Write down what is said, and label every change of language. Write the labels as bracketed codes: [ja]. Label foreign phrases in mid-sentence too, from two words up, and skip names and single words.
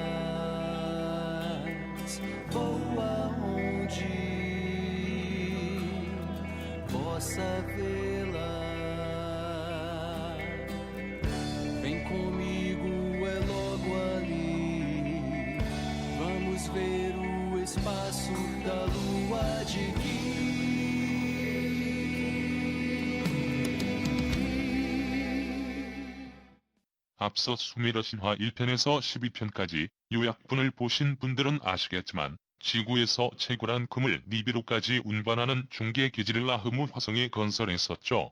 [pt] Vou aonde possa vê-la. Vem comigo, é logo ali. Vamos ver o espaço da lua de guia. [ko] 앞서 수메르 신화 1편에서 12편까지 요약본을 보신 분들은 아시겠지만 지구에서 채굴한 금을 니비루까지 운반하는 중계 기지를 아흐무 화성에 건설했었죠.